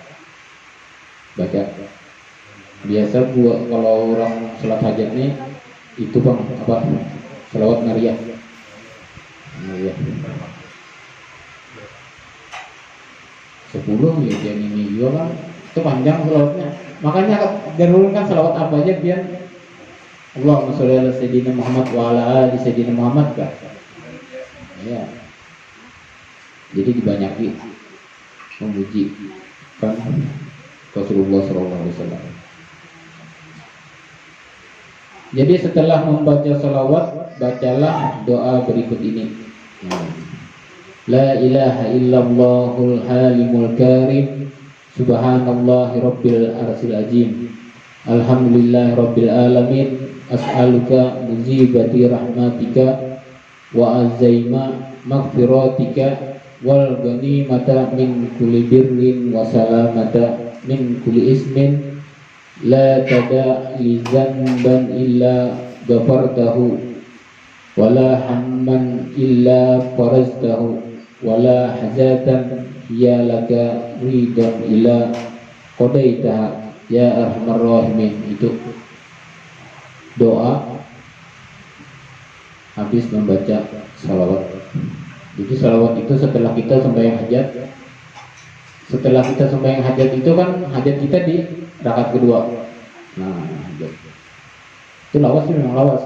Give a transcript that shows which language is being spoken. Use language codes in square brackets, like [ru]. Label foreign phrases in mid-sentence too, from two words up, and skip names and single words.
[bjn] Biasa buat kalau orang sholat hajat nih itu bang apa salawat nariyah. Nariyah 10 ya dia ini juga kan itu panjang salawatnya. Makanya jarulkan salawat apa aja biar [ar] اللهم صل على سيدنا محمد وعلى آل سيدنا محمد [bjn] kan. Ya. Jadi dibanyaki memuji kan Rasulullah SAW. Jadi setelah membaca salawat, bacalah doa berikut ini. [ar] لا إله إلا الله الحليم الكريم، سبحان الله رب العرش العظيم، الحمد لله رب العالمين, أسألك موجبات رحمتك وعزائم مغفرتك والغنيمة من كل بر والسلامة من كل إثم لا تدع لي ذنبا إلا غفرته ولا هما إلا فرجته ولا حاجة يا لك رضا إلا قضيتها يا أرحم الراحمين. [bjn] Itu doa habis membaca salawat. Jadi salawat itu setelah kita sembahyang hajat. Setelah kita sembahyang hajat itu kan hajat kita di rakaat kedua. Nah, itu lawas sih memang lawas.